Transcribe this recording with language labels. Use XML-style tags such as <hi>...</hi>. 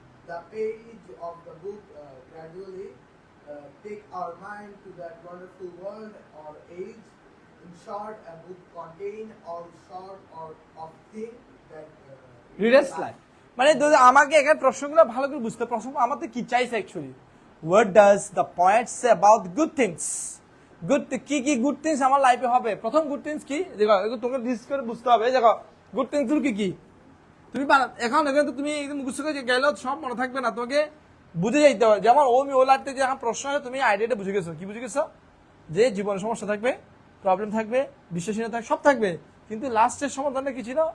<en>The page of the book gradually take our mind to that wonderful world or age. In short, a book contains all sort of things that reader's life.</en> <bn>মানে আমাকে এখানে প্রশ্নগুলো ভালো করে বুঝতে, প্রশ্ন আমাদের কি চাইছে actually?</bn> <en>What does the poet say about good things?</en> <bn>Good কি কি গুড থিংস আমার লাইফে হবে? প্রথম গুড থিংস কি দেখো, তোমাকে লিস্ট করে বুঝতে হবে। দেখো গুড থিংস কি কি তুমি এখন এখানে তো তুমি একদম মুখস্থ করে গেলেও সব মনে থাকবে না, তোমাকে বুঝে যাইতে হবে। যেমন ওমি ওলারতে যে এখন প্রশ্ন হয়, তুমি আইডিয়াটা বুঝে গেছো। কি বুঝে গেছো? যে জীবনে সমস্যা থাকবে, প্রবলেম থাকবে, বিশ্বাসীনতা থাকবে, সব থাকবে, কিন্তু লাস্টের সমাধানটা কি ছিল?</bn>